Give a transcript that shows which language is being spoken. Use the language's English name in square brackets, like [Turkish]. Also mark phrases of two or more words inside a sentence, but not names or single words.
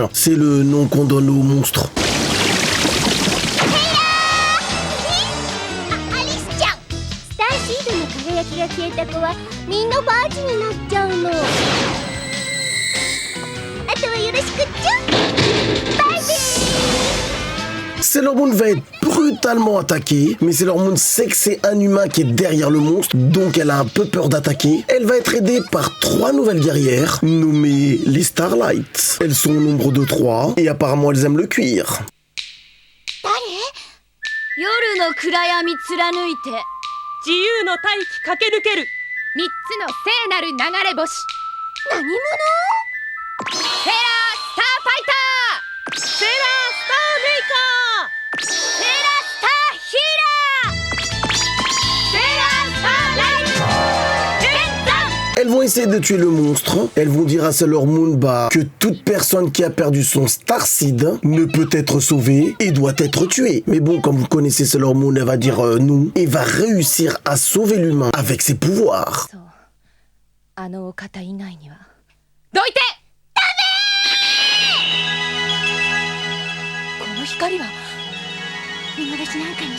[French] C'est le nom qu'on donne aux monstres. [Japanese] アリスちゃん、スターシードの輝きが消えた子はみんなバージになっちゃうの。あとはよろしくっちゃ。バイビー。 [French] Sailor Moon va être brutalement attaquée, mais Sailor Moon sait que c'est un humain qui est derrière le monstre, donc elle a un peu peur d'attaquer. Elle va être aidée par 3 nouvelles guerrières, nommées les Starlights. Elles sont au nombre de 3, et apparemment elles aiment le cuir. [Japanese] 夜の暗闇貫いて自由の大気駆け抜ける3つの聖なる流れ星。何者？セーラースターファイター、セーラースターメイカー、セーラースターヒーラー、セーラースターライト、天山。 [French] Elles vont essayer de tuer le monstre. Elles vont dire à Sailor Moon que toute personne qui a perdu son Starseed ne peut être sauvée et doit être tuée. Mais bon, comme vous connaissez Sailor Moon, elle va dire non et va réussir à sauver l'humain avec ses pouvoirs. [Japanese] あのお方以外にはどいて。この光は